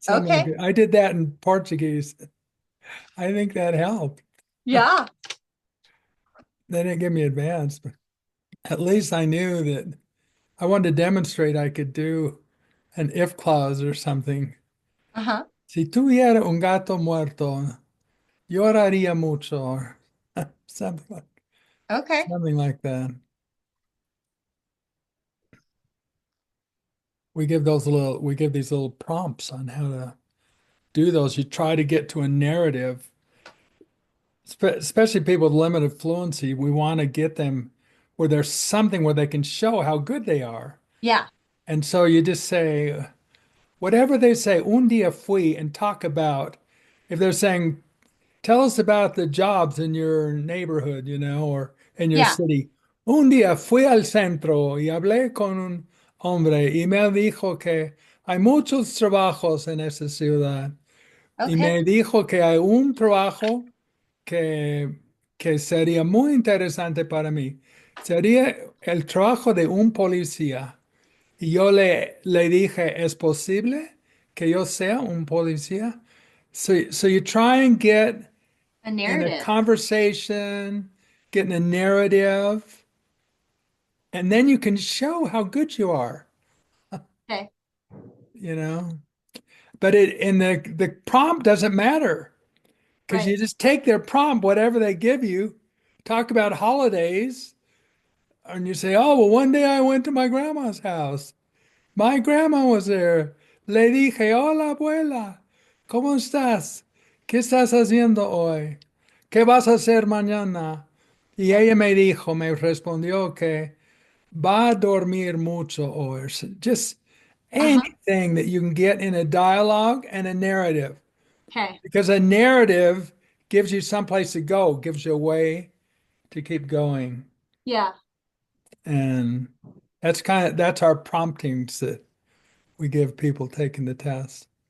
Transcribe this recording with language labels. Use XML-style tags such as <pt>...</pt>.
<en>Okay. that. I did that in Portuguese. I think that helped. Yeah. They didn't give me advance, but at least I knew that I wanted to demonstrate I could do an if clause or something. Uh-huh.</en> <es>Si tuviera un gato muerto, lloraría mucho,</es> <en>or something Okay. something like that. We give these little prompts on how to do those. You try to get to a narrative, especially people with limited fluency. We want to get them where there's something where they can show how good they are. Yeah. And so you just say, whatever they say,</en> <es>un día fui,</es> <en>and talk about, if they're saying, tell us about the jobs in your neighborhood, or in your Yeah. city.</en> <es>Un día fui al centro y hablé con un hombre y me dijo que hay muchos trabajos en esa ciudad. Y</es> <en>Okay.</en> <es>me dijo que hay un trabajo que, que sería muy interesante para mí. Sería el trabajo de un policía. Y yo le dije, ¿es posible que yo sea un policía?</es> <en>So you try and get A in a narrative. conversation, get in a narrative, and then you can show how good you are, Okay. you know? but it in the prompt doesn't matter because Right. you just take their prompt, whatever they give you, talk about holidays, and you say, "Oh, well, one day I went to my grandma's house. My grandma was there.</en> <es>Le dije, hola, abuela, ¿cómo estás? ¿Qué estás haciendo hoy? ¿Qué vas a hacer mañana?" Y</es> <en>Right.</en> <es>ella me respondió que va a dormir mucho hoy.</es> <en>So just Uh-huh. anything that you can get in a dialogue and a narrative. Okay. Because a narrative gives you someplace to go, gives you a way to keep going. Yeah. And that's our promptings that we give people taking the test.</en>